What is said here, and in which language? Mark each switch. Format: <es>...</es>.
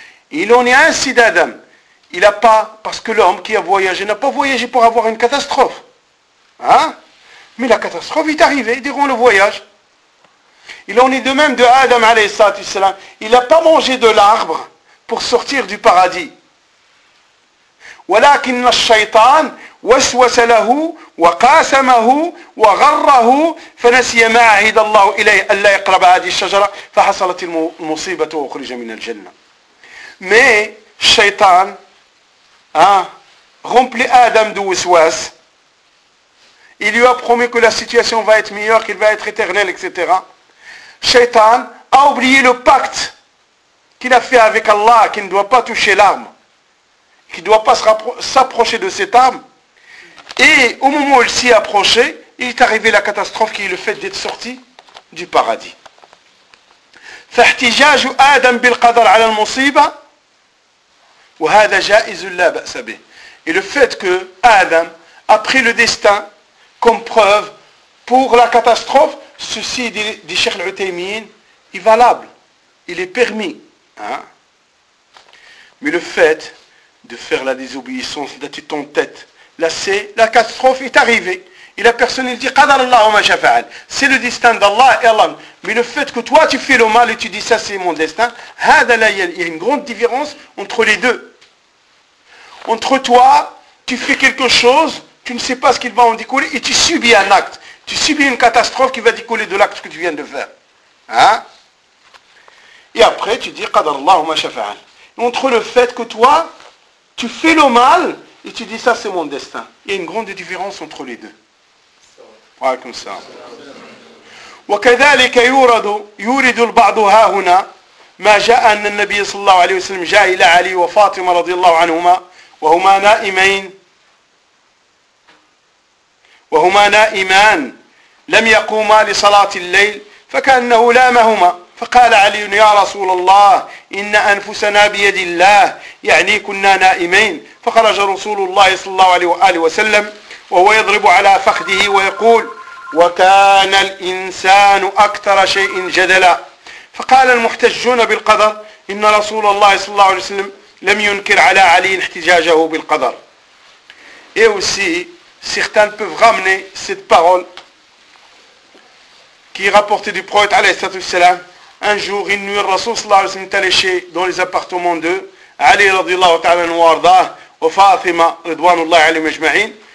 <fr>Il en est ainsi d'Adam, il n'a pas, parce que l'homme qui a voyagé, n'a pas voyagé pour avoir une catastrophe. Hein? Mais la catastrophe est arrivée durant le voyage. Il en est de même de Adam, alayhi salam. Il n'a pas mangé de l'arbre pour sortir du paradis.</fr> <ar>ولكن الشيطان وسوس له وقاسمه وغره فنسي ما عهد الله إليه ألا يقرب هذه الشجرة فحصلت المصيبة وخرج من الجنة.</ar> <fr>Mais Shaitan a rempli Adam de وسواس. Il lui a promis que la situation va être meilleure, qu'il va être éternel, etc. Shaitan a oublié le pacte qu'il a fait avec Allah, qu'il ne doit pas toucher l'arme, qu'il ne doit pas s'approcher de cette arme. Et au moment où il s'y est approché, il est arrivé la catastrophe qui est le fait d'être sorti du paradis.</fr> <ar>فاحتجاج آدم بالقدر على المصيبة وهذا جائز لا بأس به.</ar> <fr>Et le fait que Adam a pris le destin comme preuve pour la catastrophe, ceci dit Cheikh Al-Uthaymeen est valable, il est permis. Hein? Mais le fait de faire la désobéissance, d'être en tête, là c'est, la catastrophe est arrivée. Et la personne il dit, qadar Allah wa ma sha fa'al, c'est le destin d'Allah et Allah. Mais le fait que toi tu fais le mal et tu dis ça c'est mon destin, il y a une grande différence entre les deux. Entre toi, tu fais quelque chose, tu ne sais pas ce qu'il va en découler et tu subis un acte. Tu subis une catastrophe qui va découler de l'acte que tu viens de faire. Hein? Et après, tu dis, qadar Allah ma sha fa'al. Entre le fait que toi, tu fais le mal et tu dis ça c'est mon destin. Il y a une grande différence entre les deux. Voilà comme ça.</fr> <ar>وكذلك يورد البعض ها هنا ما جاء أن النبي صلى الله عليه وسلم جاء إلى علي وفاطمة رضي الله عنهما وهما نائمين وهما نائمان لم يقوما لصلاة الليل فكأنه لامهما فقال علي يا رسول الله إن أنفسنا بيد الله يعني كنا نائمين فخرج رسول الله صلى الله عليه وآله وسلم وهو يضرب على فخذه ويقول وكان الإنسان أكثر شيء جدلا فقال المحتجون بالقدر إن رسول الله صلى الله عليه وسلم لم ينكر على علي احتجاجه بالقدر.</ar> <fr>Et aussi, certains peuvent ramener cette parole qui est rapportée du prophète, alayhi salam. Un jour, une nuit, le Rasoul sallallahu alayhi wa sallam est allé chez, dans les appartements d'eux, Ali radiallahu ta'ala anhu warda, et Fatima radiallahu alayhi wa sallam.</fr>